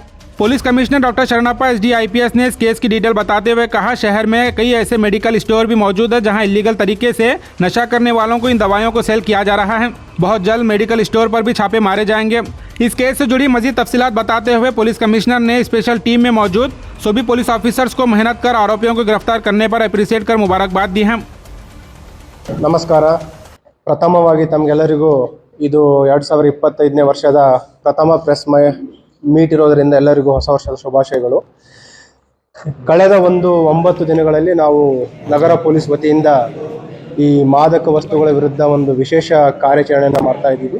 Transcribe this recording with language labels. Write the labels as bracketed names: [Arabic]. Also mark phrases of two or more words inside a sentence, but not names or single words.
[English] police commissioner doctor [Hindi] शरणप्पा SD IPS ने इस केस की डिटेल बताते हुए कहा, शहर में कई ऐसे [English] medical store [Hindi] भी मौजूद है जहां इलीगल तरीके से नशा करने वालों को इन दवाइयों को सेल किया जा रहा है। बहुत जल्द [English] medical store [Hindi] पर भी छापे मारे जाएंगे। इस केस से जुड़ी मजीद तफसीलात बताते हुए [English] police commissioner [Hindi] ने [English] special team [Hindi] में मौजूद सभी [English] police officers [Hindi] को मेहनत कर आरोपियों को गिरफ्तार करने पर अप्रिशिएट कर मुबारकबाद दी है। [Kannada] ನಮಸ್ಕಾರ. ಪ್ರಥಮವಾಗಿ ತಮಗೆಲ್ಲರಿಗೂ ಇದು 2025ನೇ ವರ್ಷದ ಪ್ರಥಮ [English] press meet [Kannada] ಇರೋದರಿಂದ ಎಲ್ಲರಿಗೂ ಹೊಸ ವರ್ಷದ ಶುಭಾಶಯಗಳು. ಕಳೆದ 9 ದಿನಗಳಲ್ಲಿ ನಾವು ನಗರ ಪೊಲೀಸ್ ವತಿಯಿಂದ ಈ ಮಾದಕ ವಸ್ತುಗಳ ವಿರುದ್ಧ ಒಂದು ವಿಶೇಷ ಕಾರ್ಯಾಚರಣೆಯನ್ನು ಮಾಡ್ತಾ ಇದ್ದೀವಿ.